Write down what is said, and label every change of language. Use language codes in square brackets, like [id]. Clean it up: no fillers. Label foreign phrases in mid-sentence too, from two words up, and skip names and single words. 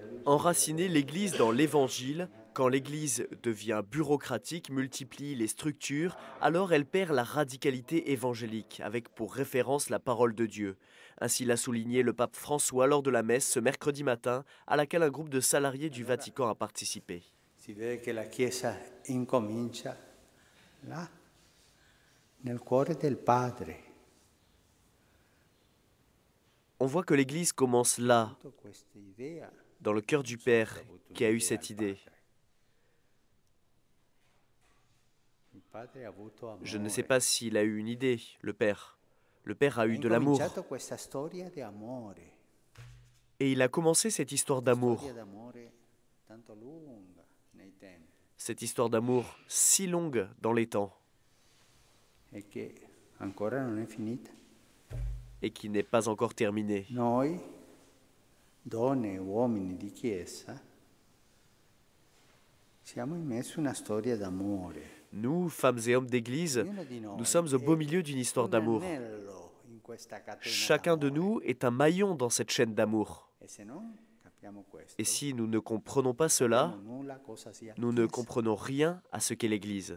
[fr] Enraciner l'Église dans l'Évangile, quand l'Église devient bureaucratique, multiplie les structures, alors elle perd la radicalité évangélique, avec pour référence la parole de Dieu. Ainsi l'a souligné le pape François lors de la messe ce mercredi matin, à laquelle un groupe de salariés du Vatican a participé. [it] Si vede che la Chiesa incomincia là, nel cuore del Padre. [fr] On voit que l'Église commence là, dans le cœur du Père qui a eu cette idée. Je ne sais pas s'il a eu une idée, le Père. Le Père a eu de l'amour. Et il a commencé cette histoire d'amour. Cette histoire d'amour si longue dans les temps. Et qui n'est pas encore terminée. [it] Noi, donne e uomini di Chiesa, siamo immersi in una storia d'amore. [fr] Nous, femmes et hommes d'Église, nous sommes au beau milieu d'une histoire d'amour. Chacun de nous est un maillon dans cette chaîne d'amour. Et si nous ne comprenons pas cela, nous ne comprenons rien à ce qu'est l'Église.